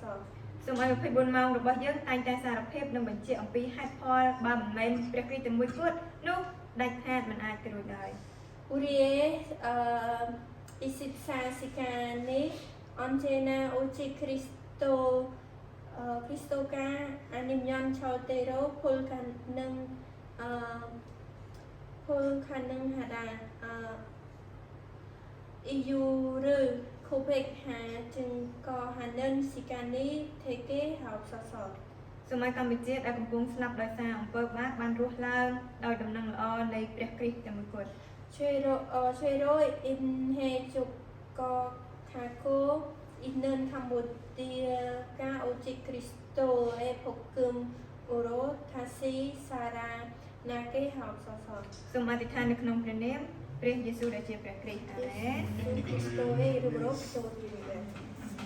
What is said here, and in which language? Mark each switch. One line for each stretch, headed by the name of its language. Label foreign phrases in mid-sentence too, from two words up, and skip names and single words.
Khmer: សូមឲ្យ24ម៉ោងរបស់យើងតែងតែសារភាពនិងបញ្ជាក់អំពីហេតុផលបើមិនមែនព្រះគ្រីស្ទតែមួយគត់នោះដាច់ខាតមិនអាចទៅរួចឡើយ
Korean: 우리의 24시간이 언제나 오직 그리스도가 아니면 절대로 불가능하다. 이유를 고백하 증거하는 시간이 되게 하옵소서.
Khmer: សូមឲ្យកម្ពុជាដែលកំពុងស្លាប់ដោយសារអំពើបាបបានរស់ឡើងដោយដំណឹងល្អនៃព្រះគ្រីស្ទតែមួយគត់
Korean: 죄로 인해 죽어가고 있는 캄보디아가 오직 그리스도의 복음으로 다시 살아나게 하옵소서.
Khmer: សូមអធិដ្ឋាននៅក្នុងព្រះនាមព្រះយេស៊ូវដែលជាព្រះគ្រីស្ទអាមែន
Korean: 그리스도의 이름으로 기도드립니다.